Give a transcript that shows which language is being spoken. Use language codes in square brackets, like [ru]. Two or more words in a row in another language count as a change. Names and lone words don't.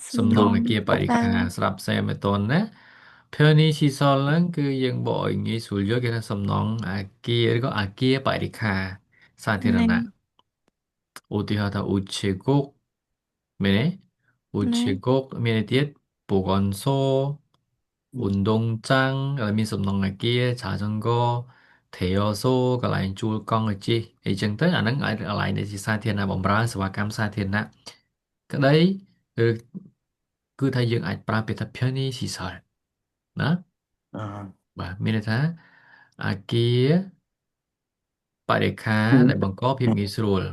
[km] សំណង់អគារបរិក្ខារស្រាប់ផ្សេងមិនតន់ណា 편의시설 ហ្នឹងគឺយើងបកឲ្យងាយស្រួលយល់គេថាសំណង់អគារឬក៏អគារបរិក្ខារសាធារណៈ ឧទាហរណ៍ថា 우체국 មែនទេ 우체국 មានអីទៀត 보건소 운동장 មានសំណង់អគារ [ko] 자전거 대여소 [km] កន្លែងជួលកង់ឲ្យជិះអីចឹងទៅអាហ្នឹងឲ្យកន្លែងដែលជាសាធារណៈបម្រើសេវាកម្មសាធារណៈក្តីឬគឺថាយើងអាចប្រើពាក្យថា 편의시설 ណា អឺ បាទមានន័យថាអគារបរិក្ខារដែលបង្កភាពងាយស្រួល